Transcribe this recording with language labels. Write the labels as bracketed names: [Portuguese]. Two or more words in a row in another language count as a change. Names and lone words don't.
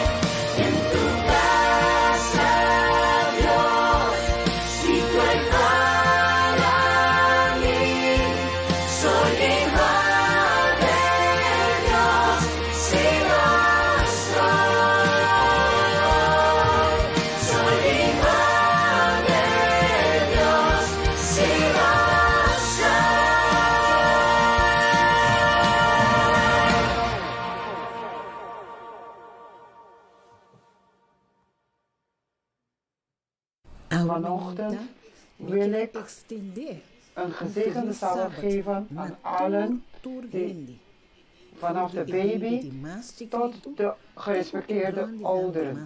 [Spanish] En tu casa, Dios, sitio hay para mí. Soy hijo de Dios, si lo soy. Soy hijo de Dios, si lo [Dutch] Vanochtend wil ik een gezegende sabbat geven aan allen die vanaf de baby tot de gerespecteerde ouderen.